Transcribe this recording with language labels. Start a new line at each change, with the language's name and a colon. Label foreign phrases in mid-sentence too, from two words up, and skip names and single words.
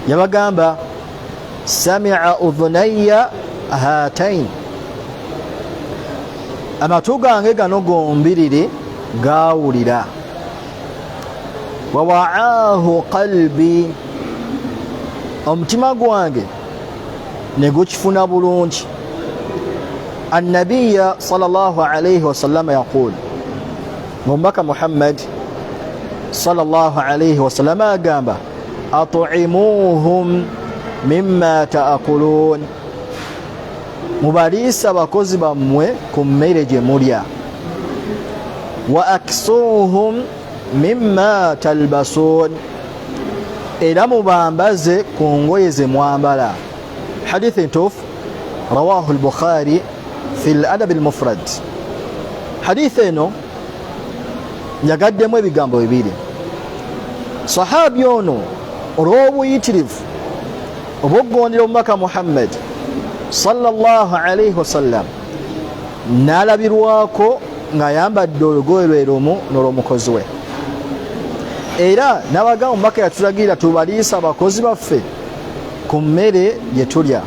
Ganda: yabagamba
Arabic: سمع أذناي هاتين,
Ganda: amatu gange gano gombirire gawulira,
Arabic: ووعاه قلبي,
Ganda: omutima gwange ne gukifuna bulungi.
Arabic: النبي صلى الله عليه وسلم يقول,
Ganda: omubaka Muhammad
Arabic: صلى الله عليه وسلم
Ganda: agamba
Arabic: أطعموهم مما تأكلون,
Ganda: mubaliisa abakozi bammwe ku mmere gye mulya,
Arabic: واكسوهم مما تلبسون,
Ganda: era mubambaze ku ngoye ze mwambala. Hadithi ntuufu
Arabic: رواه البخاري في الأدب المفرد.
Ganda: Hadithi eno yagaddemu ebigambo bibiri. Sahabi ono olw'obuyitirivu obw'okugondera omubaka Muhammad
Arabic: صلى الله عليه وسلم
Ganda: n'alabirwako ng'ayambadde olugoye lwe lumu n'olw'omukozi we, era n'abagamba omubaka yatulagira tubaliisa abakozi baffe ku mmere gye tulya.